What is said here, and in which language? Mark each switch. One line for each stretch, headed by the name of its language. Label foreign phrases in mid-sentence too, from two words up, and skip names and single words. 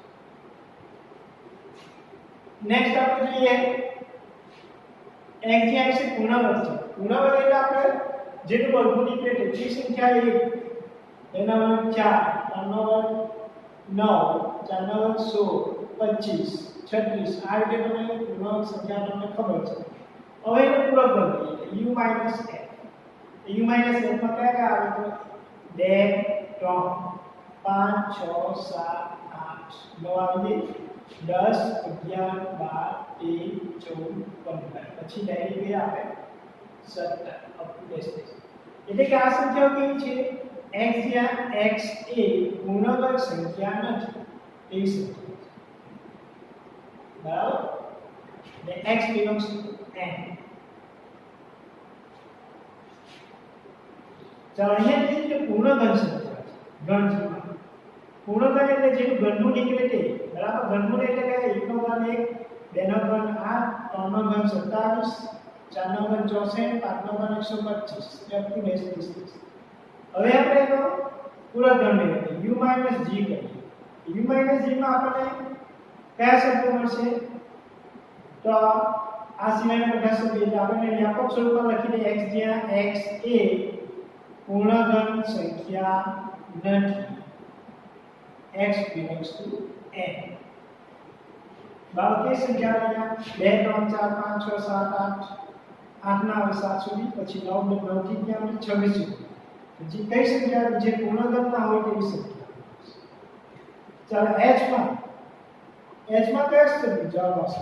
Gujarati: નેક્સ્ટ આપણે જોઈએ x જે છે પૂર્ણાંક છે. પૂર્ણાંક એટલે આપણે જેનું વર્ગમૂળ નીકળે તે સંખ્યા 1 એના વર્ગ 4 3 નો વર્ગ 9 4 નો વર્ગ 16 25 36 આ રીતે તમને પૂર્ણાંક સંખ્યા તમને ખબર છે. હવે એનો પૂરક ગણ u - f. u - f માં કયા કયા આવે તો 2 3 5 6 7 8 9 આવી જાય 10 11 12 13 14 15 પછી ડાયરેક્ટ એ આવે 17
English: up to dash dash.
Gujarati: એટલે કે આ સંખ્યાઓ કેવી છે? x જ્યાં x એ પૂર્ણાંક સંખ્યા નથી એવી સંખ્યા છે. બરાબર?
English: the x belongs to n.
Gujarati: ચાલો અહીંયા જે છે પૂર્ણઘન સંખ્યા છે. ઘન સંખ્યા પૂર્ણઘન એટલે જેનું ઘનમૂળ નીકળે તે. બરાબર? ઘનમૂળ એટલે કે 1 નો ઘન 1 2 નો ઘન 8 3 નો ઘન 27 4 નો ઘન 64 5 નો ઘન 125
English: up to dash dash.
Gujarati: હવે આપણે એનો પૂરક ગણ મેળવીએ u - g કરીએ. u - g માં આપણને કયા શબ્દો મળશે? તો આ સિવાયના બધા શબ્દો એટલે આપણે વ્યાપક સ્વરૂપમાં લખી દઈએ x જ્યાં x એ પૂર્ણઘન સંખ્યા નથી.
English: x belongs to n.
Gujarati: બાકી સંખ્યા અહીંયા 2 3 4 5 6 7 8 8 ના આવે 7 સુધી પછી 9 9 થી ક્યાં આવે 26 સુધી. જે કઈ સંખ્યા જે પૂર્ણઘન ના હોય તેવી સંખ્યા. ચાલો h માં કયા શબ્દ જવાબ આવશે?